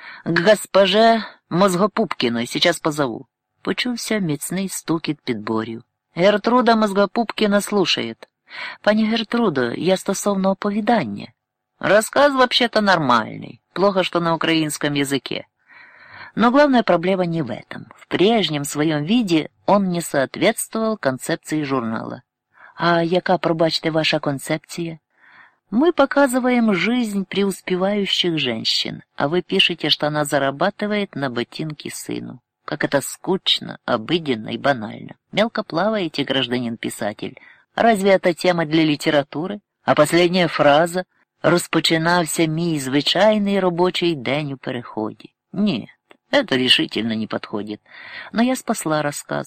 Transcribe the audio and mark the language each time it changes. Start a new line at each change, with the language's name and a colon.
Russian: «К госпоже Мозгопупкіної, сейчас позову».
Ukrainian: Почувся міцний стукіт підборів. «Гертруда Мозгопупкіна слушає». «Пані Гертрудо, я стосовно оповідання». «Розказ вообще-то нормальний. Плохо, що на українському язикі.
Russian: Но главная проблема не в этом. В прежнем своем виде он не соответствовал концепции журнала».
Ukrainian: «А яка, пробачте, ваша концепция?»
Russian: «Мы показываем жизнь преуспевающих женщин, а вы пишете, что она зарабатывает на ботинки сыну. Как это скучно, обыденно и банально. Мелко плаваете, гражданин-писатель. Разве это тема для литературы? А последняя фраза?
Ukrainian: Розпочинався мій звичайний робочий день у переході.
Russian: Нет, это решительно не подходит. Но я спасла рассказ.